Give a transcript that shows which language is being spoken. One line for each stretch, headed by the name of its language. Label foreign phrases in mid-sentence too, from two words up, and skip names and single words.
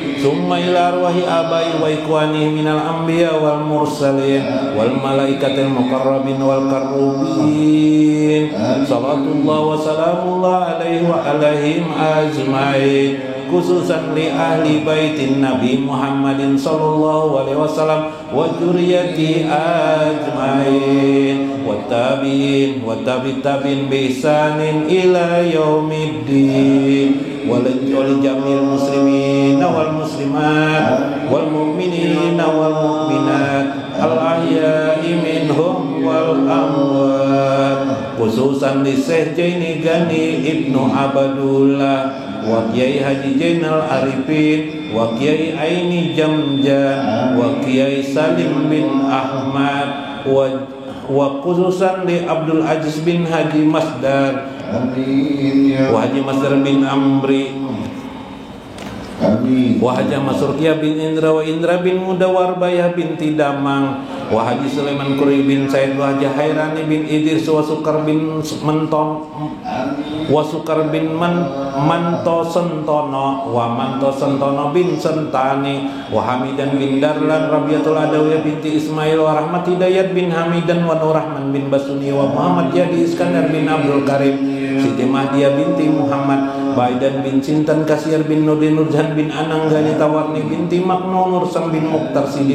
Arabic: ثم إلى أرواح آبائي وإخواني من الأنبياء والمرسلين والملائكة المقربين والكروبيين. صلاة الله وسلام الله عليه وعليهم أجمعين. خصوصا لأهل بيت النبي محمد صلى الله عليه وسلم وذرية أجمعين وتابعين وتابعين بإحسان إلى يوم الدين. ولجميع المسلمين والمسلمات والمؤمنين والمؤمنات الأحياء منهم والأموات. خصوصا دي شيخ جيني غني ابن عبد الله وكياي حاجي جين العارفين وكياي عيني جمجان وكياي سالم بن أحمد وخصوصا لعبد العزيز بن حاجي مصدر وحاجي مصدر بن عمري وحاجي مسوركيا بن إندرا وإندرا بن مدور باية بنت دامڠ وحاجي سليمان كوري بن سعيد وحاجي خيراني بن إدريس وسوكر بن منتوم وسوكر بن مانتو سنتونو ومانتو سنتونو بن سنتاني وحميدان بن دارلان رابعة العدوية بنت إسماعيل ورحمة هداية بن حميدان ونور الرحمن بن بسوني ومحمد جادي إسكندر بن عبد الكريم سيتي مهدية بنت محمد بيدان بن سنتان كاسر بن نور الدين نورجان بن أنانغاني تاورني بنت مكنون نورسام بن مختار صديق